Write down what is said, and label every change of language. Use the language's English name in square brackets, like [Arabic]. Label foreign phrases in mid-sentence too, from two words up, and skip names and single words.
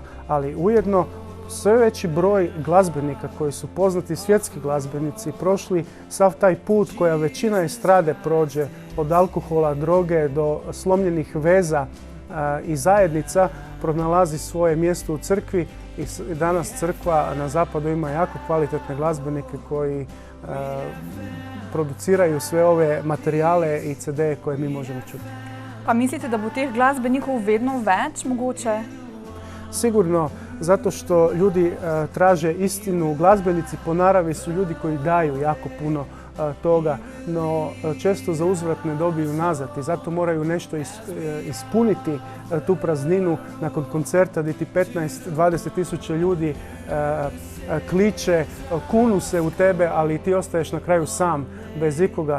[Croatian] Ali ujedno sve veći broj glazbenika koji su poznati svjetski glazbenici prošli sav taj put koja većina estrade prođe, od alkohola, droge do slomljenih veza i zajednica, pronalazi svoje mjesto u crkvi, i danas crkva na zapadu ima jako kvalitetne glazbenike koji produciraju sve ove materijale i CD-e koje mi možemo čuti. [Slovenian] Pa mislite da bo teh glasbenikov vedno več mogoče? [Croatian] Sigurno, zato što ljudi traže istinu. Glazbenici po naravi su ljudi koji daju jako puno toga, no često za uzvrat ne dobiju nazad, i zato moraju nešto ispuniti tu prazninu nakon koncerta gdje ti 15-20 tisuća ljudi kliče, kunu se u tebe, ali ti ostaješ na kraju sam, bez ikoga.